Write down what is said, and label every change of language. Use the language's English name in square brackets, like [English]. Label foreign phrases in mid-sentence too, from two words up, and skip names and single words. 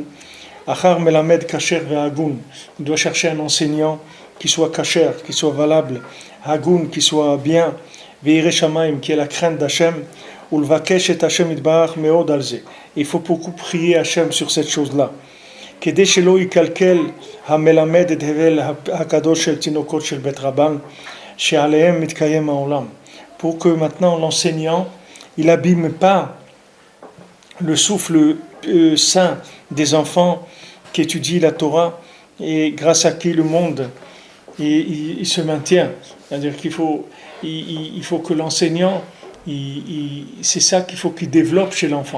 [Hebrew] אחר מלמד כשר והגון, [French] il doit chercher un enseignant qui soit kasher, qui soit valable, Hagun, qui soit bien, [Hebrew] וירא שמים, [French] qui est la crainte d'Hachem, ou [Hebrew] לבקש את השם יתברך מאוד על זה. [French] Il faut beaucoup prier Hachem sur cette chose-là. [Hebrew] כדי שלא יקלקל המלמד את הבל הקדוש של תינוקות של בית רבן שעליהם מתקיים העולם. [French] Pour que maintenant l'enseignant il n'abîme pas le souffle saint des enfants qui étudient la Torah et grâce à qui le monde il se maintient. C'est-à-dire qu'il faut que l'enseignant c'est ça qu'il faut qu'il développe chez l'enfant.